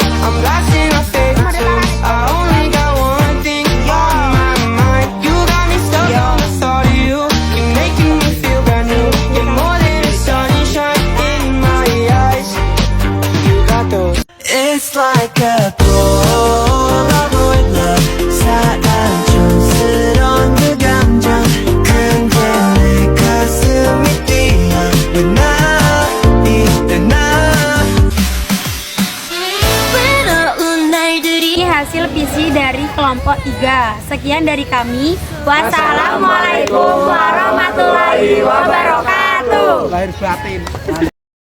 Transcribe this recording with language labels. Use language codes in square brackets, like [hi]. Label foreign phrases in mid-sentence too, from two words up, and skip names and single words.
[en] I'm blasting our favorite tunes. I only got one thing on my mind. You got me stuck on the thought of you. You're making me feel brand new. You're more than a sunshine in my eyes. You got those. It's like a collab with love. [ko] 사랑촌스러운 그 감정. 근데 내 가슴이 뛰어. 왜 나 이때 나 외로운 날들이. [id] Ini hasil visi dari kelompok 3. Sekian dari kami. [ar] والسلام عليكم ورحمة الله وبركاته. [id] Lahir batin.